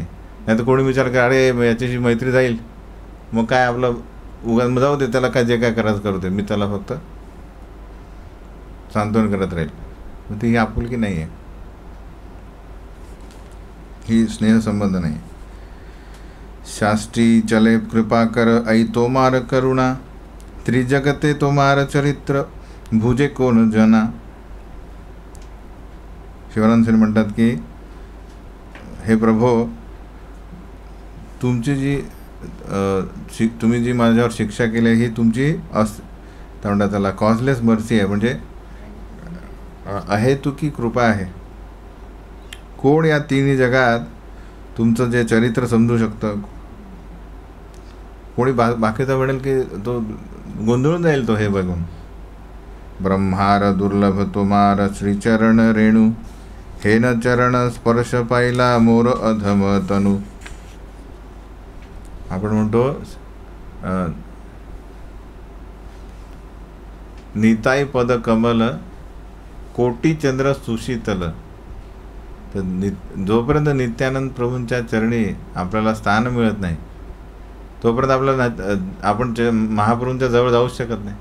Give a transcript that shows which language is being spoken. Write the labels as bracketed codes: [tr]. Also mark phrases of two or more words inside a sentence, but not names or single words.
[mr] नाही तर कोणी विचार कर अरे याच्याशी मैत्री जाईल, मग काय आपलं उगाच जाऊ दे, त्याला काय जे काय करायचं करू दे, मी त्याला फक्त सांत्वन करत राहील. मग ती ही आपुलकी नाही आहे, ही स्नेहसंबंध नाही. [bn] শাস্ত্রী চলে কৃপা কর ঐ তোমার করুণা, ত্রিজগতে তোমার চরিত্র ভুজে কোণ জনা. [mr] शिवानंद सेन म्हणतात की हे प्रभो, तुमची जी तुम्ही जी माझ्यावर शिक्षा केली ही तुमची काय म्हणतात त्याला [en] causeless mercy [mr] आहे, म्हणजे अहेतुकी कृपा आहे. कोण या तिन्ही जगात तुमचं जे चरित्र समजू शकतं? कोणी बाकीचा म्हणेल की तो गोंधळून जाईल तो हे बघून. [bn] ব্রহ্মার দুর্লভ তুম্হার শ্রীচরণ রেণু, হে ন চরণ স্পর্শ পাহিলা মোর অধম তনু. [mr] आपण म्हणतो [bn] নিতাই পদ কমল কোটি চন্দ্র সুশীতল. [mr] तर जोपर्यंत नित्यानंद प्रभूंच्या चरणी आपल्याला स्थान मिळत नाही तोपर्यंत आपल्याला आपण महाप्रभूंच्या जवळ जाऊच शकत नाही.